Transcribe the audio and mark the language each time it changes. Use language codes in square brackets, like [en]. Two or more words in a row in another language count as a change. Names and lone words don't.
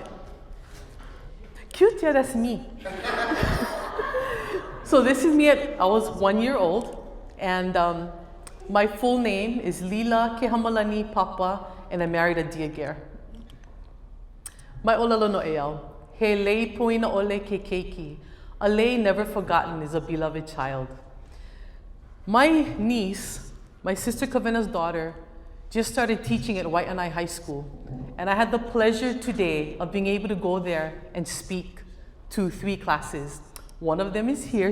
[en] Cute, yeah, that's me. So this is me I was 1 year old, and my full name is Lila Kehamalani Papa, and I married a Diagare. [haw] My Olelo No'eau, he lei poina ole ke keiki. [en] A lei never forgotten is a beloved child. My niece, my sister Kavena's daughter, just started teaching at Waianae High School, and I had the pleasure today of being able to go there and speak to 3 classes. One of them is here.